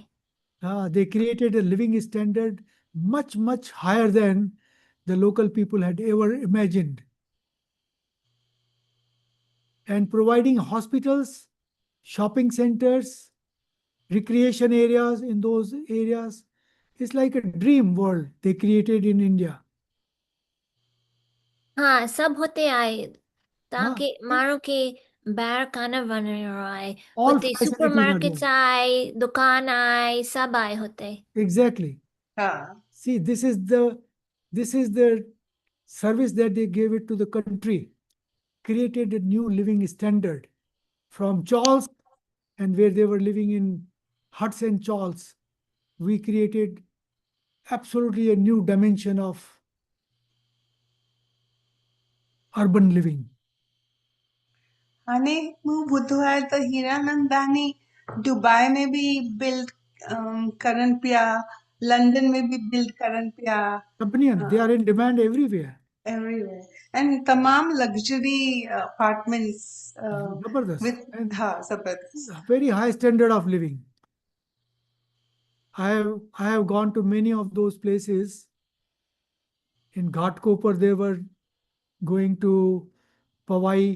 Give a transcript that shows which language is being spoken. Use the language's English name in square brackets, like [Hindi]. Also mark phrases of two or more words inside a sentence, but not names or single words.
[English] They created a living standard much higher than the local people had ever imagined. And providing hospitals, shopping centers, recreation areas in those areas. It's like a dream world they created in India. [Sindhi] हाँ सब होते आए ताकि [English] Huh? [Sindhi] माण्हू खे ॿाहिरि कान वञिणो आहे [English] All [Sindhi] हुते सुपर [English] facilities are [Sindhi] मार्केट्स [English] there. [Sindhi] आहे दुकान आहे सभु आहे हुते [English] Exactly. See, this is the service that they gave it to the country, created a new living standard from chawls, and where they were living in huts and chawls. We created absolutely a new dimension of urban living. [Sindhi] हाणे मूं ॿुधो आहे त हीरानंदानी दुबई में बि बिल्ड करनि पिया, लंडन में बि बिल्ड करनि पिया. [English] Companions, they are in demand everywhere. Everywhere. And tamam luxury apartments Zabardast. with And zabardast. very high standard of living. I have gone to many of those places. In Ghatkopar, they were going to Pawai.